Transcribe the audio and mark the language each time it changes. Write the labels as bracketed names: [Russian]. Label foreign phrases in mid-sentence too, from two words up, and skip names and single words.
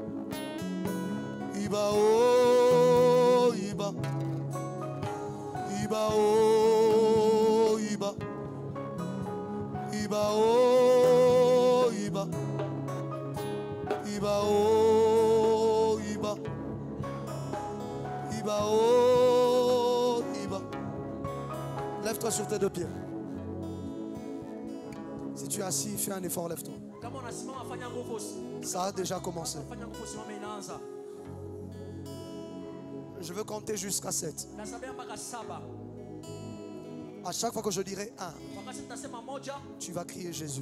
[Yoruba] Iba oh Iba Iba oh Iba Iba oh Iba Iba oh Iba Iba oh Iba. [French] Lève-toi sur tes deux pieds. Si tu es assis, fais un effort, lève-toi. Ça a déjà commencé. Je veux compter jusqu'à 7. À chaque fois que je dirai 1, tu vas crier Jésus.